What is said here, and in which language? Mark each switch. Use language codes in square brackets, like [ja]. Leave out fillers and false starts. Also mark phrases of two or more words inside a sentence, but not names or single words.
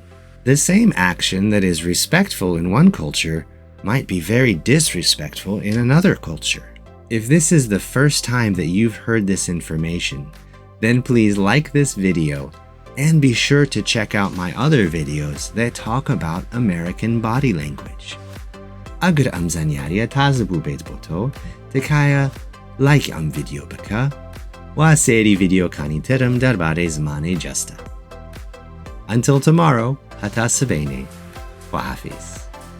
[en] The same action that is respectful in one culture might be very disrespectful in another culture. If this is the first time that you've heard this information, then please like this video and be sure to check out my other videos that talk about American body language. [ckb] ئەگەر ئەم زانیاریە تازە بوو بێت بۆ تۆ، تکایە لایک ئەم ڤیدیۆ بکە و سێری ڤیدیۆکانی ترم دەربارەی زمانی جەستە. [en] Until tomorrow, [ckb] هەتا سبەینێ، خواحافیز.